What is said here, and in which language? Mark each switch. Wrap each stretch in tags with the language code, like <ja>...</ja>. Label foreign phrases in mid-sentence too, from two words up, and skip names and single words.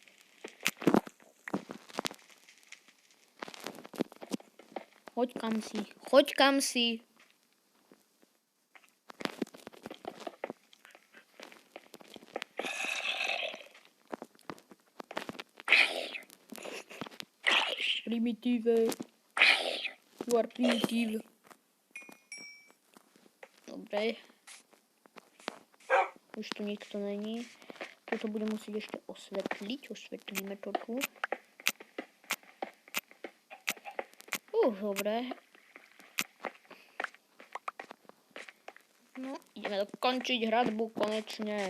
<sk>Choď kam si, choď kam si. Primitíve.</sk> <en>You are primitive.</en> <sk>Dobre. Už tu nikto není. Toto budem musieť ešte osvetliť. Osvetlíme to tu. Dobre. No, ideme dokončiť hradbu konečne.</sk>